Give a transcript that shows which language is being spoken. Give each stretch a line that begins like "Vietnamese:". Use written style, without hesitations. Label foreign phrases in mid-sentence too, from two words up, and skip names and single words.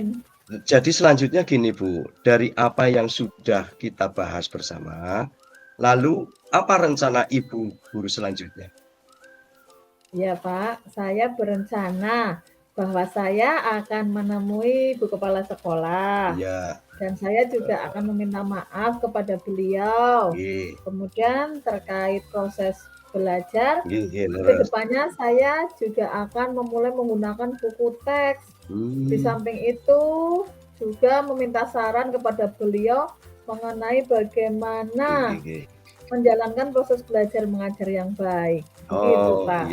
Indonesian: Jadi selanjutnya gini Bu, dari apa yang sudah kita bahas bersama, lalu apa rencana Ibu Guru selanjutnya? Ya, Pak. Saya berencana bahwa saya akan menemui Bu Kepala Sekolah. Iya, Dan saya juga akan meminta maaf kepada beliau. nggih, Kemudian terkait proses belajar,
Javanese: nggih, nggih,
Indonesian: ke leres. depannya saya juga akan memulai menggunakan buku teks. Di Hmm, samping itu juga meminta saran kepada beliau mengenai nggih, bagaimana
Javanese: nggih, nggih.
Indonesian: menjalankan proses belajar mengajar yang baik. Begitu, Oh, Pak.